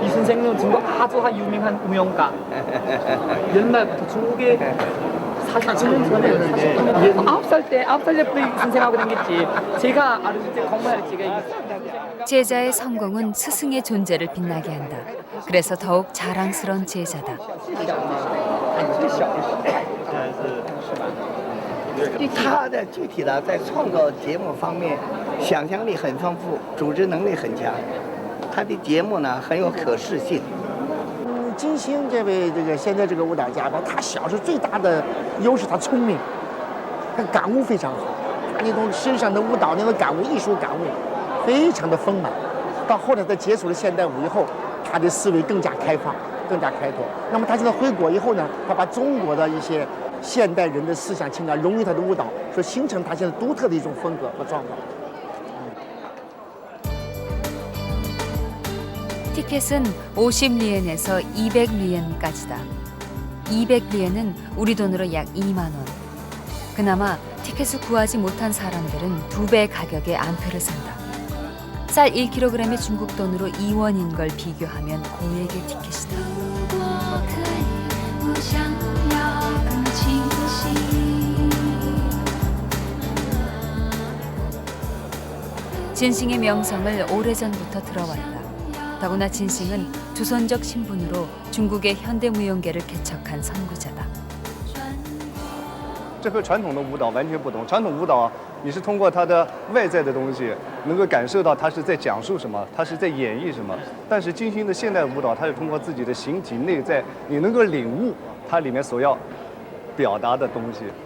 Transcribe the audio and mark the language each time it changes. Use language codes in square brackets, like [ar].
[ko] 이 선생은 중국 아주 유명한 무용가. 옛날부터 중국에 9살 때부터 선생하고 다녔지. 제가 어렸을 때 공부할 적에 제자의 성공은 스승의 존재를 빛나게 한다. 그래서 더욱 자랑스러운 제자다. [zh] 他的具体的在创造节目方面，想象力很丰富，组织能力很强。他的节目呢很有可视性。金星这位现在这个舞蹈家吧，他小时候最大的优势他聪明，他感悟非常好，那种身上的舞蹈那种感悟、艺术感悟非常的丰满。到后来他接触了现代舞以后，他的思维更加开放、更加开拓。那么他现在回国以后呢，他把中国的一些 现代人的思想情感融入他的舞蹈，说形成他现在独特的一种风格和状况。 [ko] 티켓은 50리엔에서 200리엔까지다. 200리엔은 우리 돈으로 약 2만 원. 그나마 티켓을 구하지 못한 사람들은 2배 가격에 안표를 산다. 쌀 1kg의 중국 돈으로 2원인 걸 비교하면 고액의 티켓이다. [zh] 想要更清晰。 [ko] 진싱의 명성을 오래전부터 들어왔다. 더구나 진싱은 조선적 신분으로 중국의 현대무용계를 개척한 선구자다. [zh] 这和传统的舞蹈完全不同。传统舞蹈，你是通过它的外在的东西，能够感受到它是在讲述什么，它是在演绎什么。但是金星的现代舞蹈，它是通过自己的形体内在，你能够领悟它里面所要表达的东西。